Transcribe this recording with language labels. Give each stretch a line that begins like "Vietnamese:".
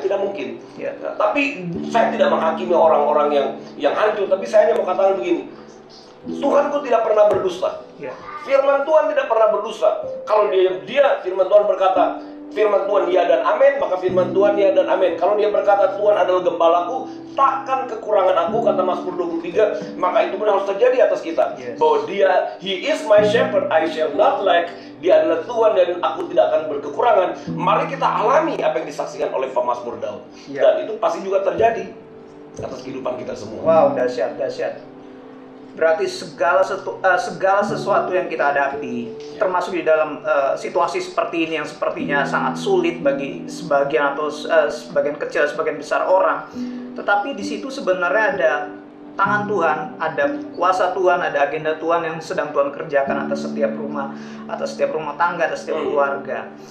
Indonesian: Tidak mungkin. Tapi saya tidak menghakimi orang-orang yang hancur, tapi saya hanya mau katakan begini, Tuhanku tidak pernah berdusta. Firman Tuhan tidak pernah berdusta. Kalau dia firman Tuhan berkata, firman Tuhan ya dan amin, maka firman Tuhan ya dan amin. Kalau dia berkata Tuhan adalah gembalaku, takkan kekurangan aku, kata Mazmur 23, maka itu pun harus terjadi atas kita. Bahwa dia,
English: He is my shepherd, I shall not lack.
Indonesian: Dia adalah Tuhan dan aku tidak akan berkekurangan. Mari kita alami apa yang disaksikan oleh Mazmur Daud. Dan itu pasti juga terjadi atas kehidupan kita semua. Wow, dahsyat, dahsyat. Berarti segala sesuatu yang kita hadapi, termasuk di dalam situasi seperti ini yang sepertinya sangat sulit bagi sebagian atau sebagian kecil, sebagian besar orang, tetapi di situ sebenarnya ada tangan Tuhan, ada kuasa Tuhan, ada agenda Tuhan yang sedang Tuhan kerjakan atas setiap rumah tangga, atas setiap keluarga.